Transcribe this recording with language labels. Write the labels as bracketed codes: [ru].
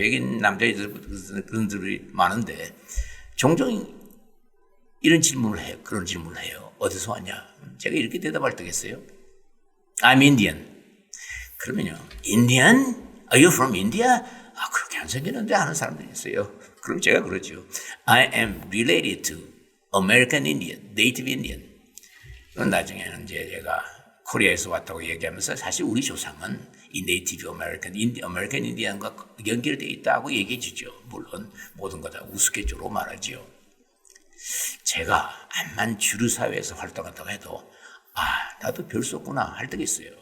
[ko] 백인 남자애들 그런 들이 많은데 종종 이런 질문을 해요. 그런 질문을 해요. 어디서 왔냐? 제가 이렇게 대답할 때겠어요. [en] I'm Indian. [ko] 그러면요, Indian? [en] Are you from India? [ko] 그렇게 안 생기는데 하는 사람들이 있어요. 그럼 제가 그러죠. [en] I am related to American Indian, Native Indian. [ko] 그럼 나중에는 이제 제가 코리아에서 왔다고 얘기하면서 사실 우리 조상은 이 네이티브 아메리칸 인디언과 연결되어 있다고 얘기해 주죠. 물론 모든 거 다 우스갯소리로 말하죠. 제가 암만 주류 사회에서 활동한다고 해도 나도 별 수 없구나 할 때가 있어요.